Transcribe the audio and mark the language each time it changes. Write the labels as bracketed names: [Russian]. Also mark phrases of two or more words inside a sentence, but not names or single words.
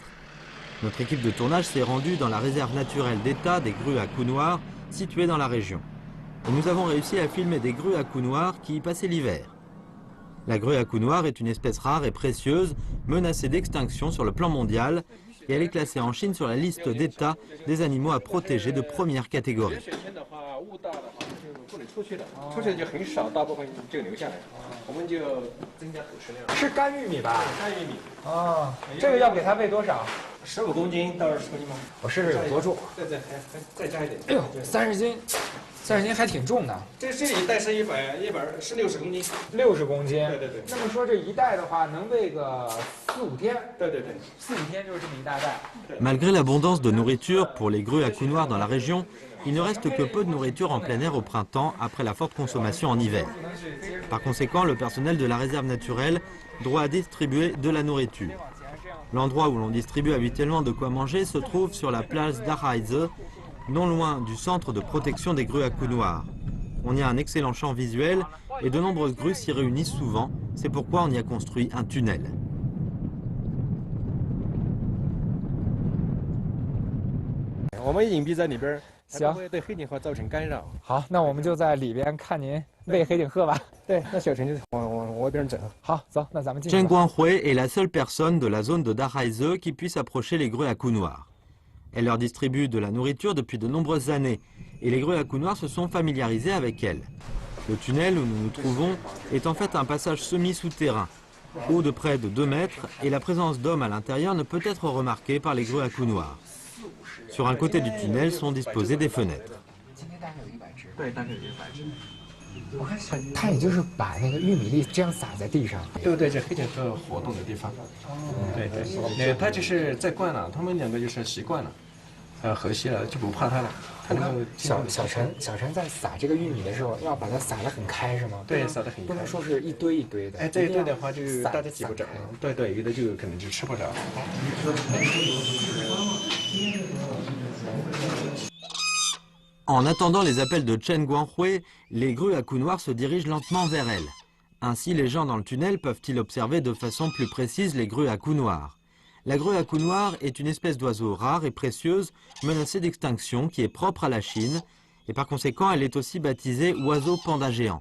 [French] Notre équipe de tournage s'est rendue dans la réserve naturelle d'État des grues à cou noir, située dans la région. Et nous avons réussi à filmer des grues à cou noir qui y passaient l'hiver. La grue à cou noir est une espèce rare et précieuse, menacée d'extinction sur le plan mondial, et elle est classée en Chine sur la liste d'État des animaux à protéger de première catégorie. [Chinese] 出去的就很少，大部分就留下来，我们就增加捕食量。是干玉米吧？干玉米。哦，这个要给它喂多少？15公斤到20公斤吗？我试试有多重。再加一点。哎呦，30斤，30斤还挺重的。这里一袋是60公斤。60公斤。对对对。那么说这一袋的话，能喂个4、5天。对对对，4、5天就是这么一大袋。 [French] Malgré l'abondance de nourriture pour les grues à cou noir dans la région, il ne reste que peu de nourriture en plein air au printemps après la forte consommation en hiver. Par conséquent, le personnel de la réserve naturelle doit distribuer de la nourriture. L'endroit où l'on distribue habituellement de quoi manger se trouve sur la place d'Araize, non loin du centre de protection des grues à cou noir. On y a un excellent champ visuel et de nombreuses grues s'y réunissent souvent, c'est pourquoi on y a construit un tunnel. [Chinese] 我们隐蔽在里边，行，不会对黑颈鹤造成干扰。好，那我们就在里边看您喂黑颈鹤吧。对，那小陈就往外边整。好，走，那咱们进去。 [French] Chen Guanghui est la seule personne de la zone de Dahaize qui puisse approcher les grues à cou noir. Elle leur distribue de la nourriture depuis de nombreuses années et les grues à cou noir se sont familiarisées avec elle. Le tunnel où nous nous trouvons est en fait un passage semi-souterrain, haut de près de 2 mètres, et la présence d'hommes à l'intérieur ne peut être remarquée par les grues à cou noir. Sur un côté du tunnel sont disposées des fenêtres. [Chinese] 我看他也就是把那个玉米粒这样撒在地上，对对，这黑颈鹤活动的地方。对对，他就是在惯了，他们两个就是习惯了，和谐了，就不怕它了。它能够小陈在撒这个玉米的时候，要把它撒得很开是吗？对，撒得很开，不能说是一堆一堆的。哎，这一堆的话就大家挤不着。对对，有的就可能就吃不着。 [French] En attendant les appels de Chen Guanghui, les grues à cou noir se dirigent lentement vers elle. Ainsi, les gens dans le tunnel peuvent-ils observer de façon plus précise les grues à cou noir. La grue à cou noir est une espèce d'oiseau rare et précieuse, menacée d'extinction, qui est propre à la Chine, et par conséquent, elle est aussi baptisée oiseau panda géant.